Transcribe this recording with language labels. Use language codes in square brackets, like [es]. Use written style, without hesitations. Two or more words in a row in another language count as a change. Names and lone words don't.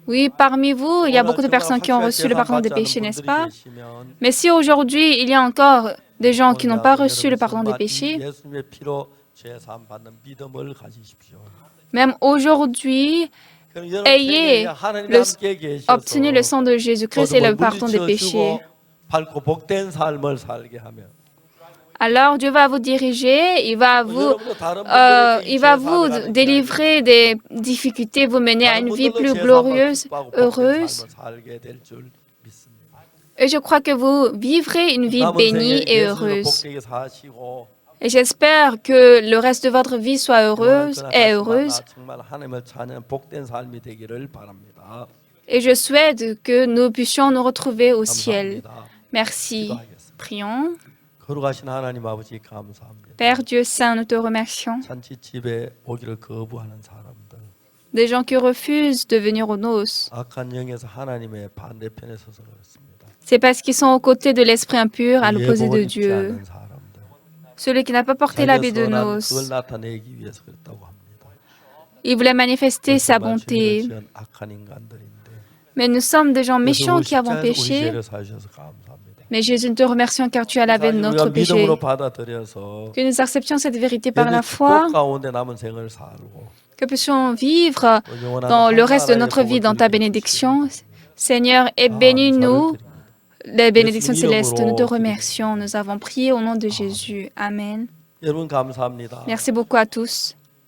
[fr] Oui, parmi vous, il y a beaucoup de personnes qui ont reçu le pardon des péchés, n'est-ce pas? Mais si aujourd'hui, il y a encore des gens qui n'ont pas reçu le pardon des péchés, [ko] 예수님의 피로 죄 사함 받는 믿음을 가지십시오. [fr] même aujourd'hui, [ko] 그럼 여러분 [fr] ayez [ko] 세계에 하나님이 [fr] le- [ko] 함께 계셔서 [fr] obtenu le sang de Jésus-Christ et le pardon des péchés. [ko] 밝고 복된 삶을 살게 하면 [fr] Alors Dieu va vous diriger, il va vous délivrer des difficultés, vous mener à une vie plus glorieuse, heureuse. Et je crois que vous vivrez une vie bénie et heureuse. Et j'espère que le reste de votre vie soit heureuse et heureuse. Et je souhaite que nous puissions nous retrouver au ciel. Merci. Prions. [ko] 거룩하신 하나님 아버지 감사합니다. [fr] Père Dieu Saint, nous te remercions. [ko] 잔치집에 오기를 거부하는 사람들, [fr] Des gens qui refusent de venir aux noces. [ko] 악한 영에서 하나님의 반대편에 서서 그렇습니다. [fr] C'est parce qu'ils sont aux côtés de l'esprit impur, à l'opposé de [ko] 예복을 입지 [fr] Dieu. [ko] 않는 사람들, [fr] Celui qui n'a pas porté l'habit de [ko] 그걸 [fr] noces. [ko] 나타내기 위해서 그랬다고 합니다. [fr] Il voulait manifester sa bonté. [ko] 지은 악한 인간들인데 [fr] Mais nous sommes des gens méchants [ko] 그래서 [fr] qui avons [ko] 우리 [fr] péché. [ko] 죄를 사주셔서 감사합니다. [fr] Mais Jésus, nous te remercions car tu as lavé notre [ko] 우리가 [fr] péché. [ko] 믿음으로 받아들여서 [fr] Que nous acceptions cette vérité par la [ko] 예수 [fr] foi. [ko] 축복 가운데 남은 생을 살고 [fr] Que puissions vivre [ko] 영원한 [fr] dans le reste de [ko] 하나님의 [fr] notre vie dans ta [ko] 복을 [fr] bénédiction. Seigneur, et bénis-nous les bénédictions célestes. Nous te remercions. Nous avons prié au nom de Jésus. Amen. [ko] 여러분 감사합니다. [fr] Merci beaucoup à tous.